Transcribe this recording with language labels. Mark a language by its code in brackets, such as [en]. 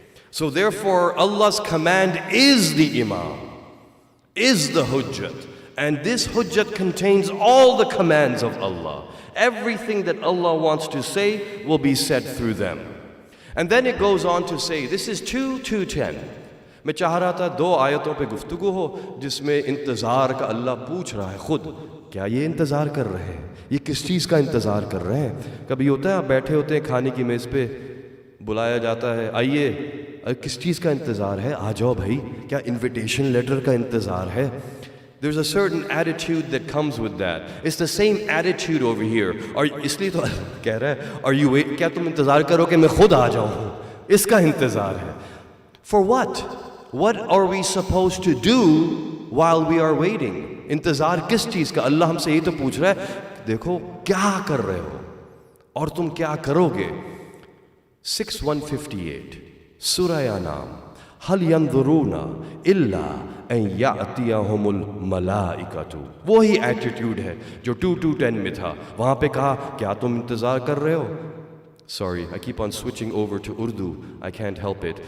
[en] So therefore, Allah's command is the Imam, is the Hujjat. And this Hujjat contains all the commands of Allah. Everything that Allah wants to say will be said through them. And then it goes on to say, this is 2:10. [hi] मैं चाह रहा था दो आयतों पे गुफ्तगू हो जिसमें इंतज़ार का अल्लाह पूछ रहा है खुद, क्या ये इंतज़ार कर रहे हैं, ये किस चीज़ का इंतज़ार कर रहे हैं। कभी होता है आप बैठे होते हैं खाने की मेज़ पे, बुलाया जाता है आइए, किस चीज़ का इंतज़ार है, आ जाओ भाई, क्या इन्विटेशन लेटर का इंतज़ार है। [en] There's a certain attitude that comes with that. It's the same attitude over here. [hi] और इसलिए तो कह रहा है, [en] are you wait, [hi] क्या तुम इंतज़ार करो कि मैं खुद आ जाऊँ, इसका इंतज़ार है। [en] For what? What are we supposed to do while we are waiting? [hi] इंतज़ार किस चीज़ का? अल्लाह हमसे ये तो पूछ रहा है, देखो क्या कर रहे हो और तुम क्या करोगे। 6:158 सूरह नाम, [ar] हल यंजुरूना इल्ला अन यातियहुमुल मलाइकतु, [hi] वही एटीट्यूड है जो 2:10 में था। वहाँ पे कहा क्या तुम इंतज़ार कर रहे हो। [en] Sorry, I keep on switching over to Urdu. I can't help it.